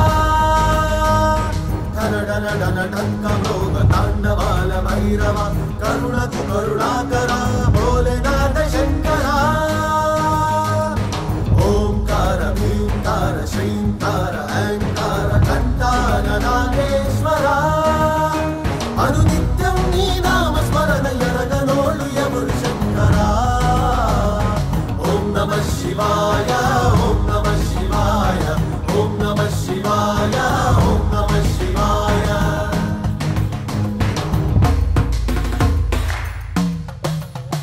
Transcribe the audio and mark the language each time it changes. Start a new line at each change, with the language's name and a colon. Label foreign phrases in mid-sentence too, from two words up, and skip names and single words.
Telugu: ధనడన డన ఢంకమృగ తాండవాల భైరవ కరుణతు కరుణాకర భోలేనాథ శంకర ఓంకార భీంకార శ్రీంకార ఐంకార ఘంటార నాగేశ్వర అనునిత్యం నీ నామ స్మరణ ఎరగనోళ్ళు ఎవరు శంకరా
Sanskrit: नमः शिवाय ओं नमः शिवाय ओं नमः शिवाय ओं नमः शिवाय